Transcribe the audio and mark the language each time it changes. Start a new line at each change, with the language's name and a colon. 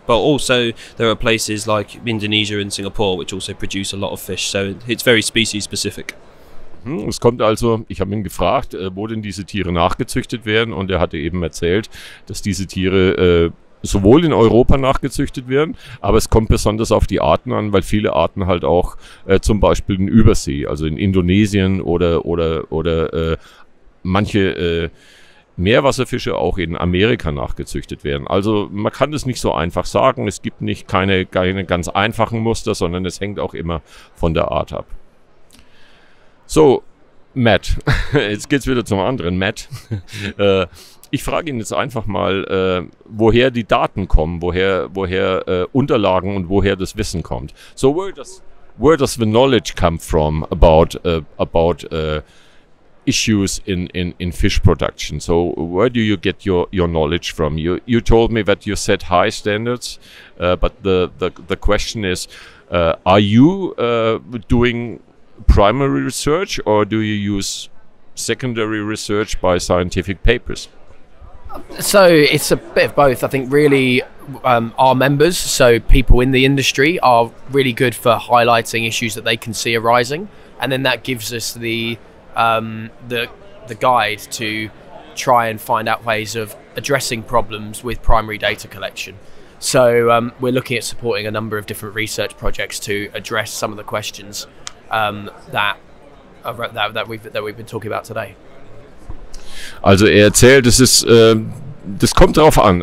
English: But also there are places like Indonesia and Singapore which also produce a lot of fish. So it's very species specific.
German: Es kommt also, ich habe ihn gefragt, wo denn diese Tiere nachgezüchtet werden, und er hatte eben erzählt, dass diese Tiere sowohl in Europa nachgezüchtet werden, aber es kommt besonders auf die Arten an, weil viele Arten halt auch zum Beispiel in Übersee, also in Indonesien oder manche Meerwasserfische auch in Amerika nachgezüchtet werden. Also man kann das nicht so einfach sagen, es gibt nicht keine ganz einfachen Muster, sondern es hängt auch immer von der Art ab. So, Matt, jetzt geht's wieder zum anderen Matt. Ich frage ihn jetzt einfach mal, woher die Daten kommen, woher Unterlagen und woher das Wissen kommt.
English: So, where does the knowledge come from about issues in fish production? So, where do you get your knowledge from? You told me that you set high standards, but the question is, are you doing primary research, or do you use secondary research by scientific papers? So it's a bit of both. I think really our members, so people in the industry, are really good for highlighting issues that they can see arising, and then that gives us the guide to try and find out ways of addressing problems with primary data collection. So we're looking at supporting a number of different research projects to address some of the questions that we've been talking about today.
German: Also er erzählt, das kommt drauf an.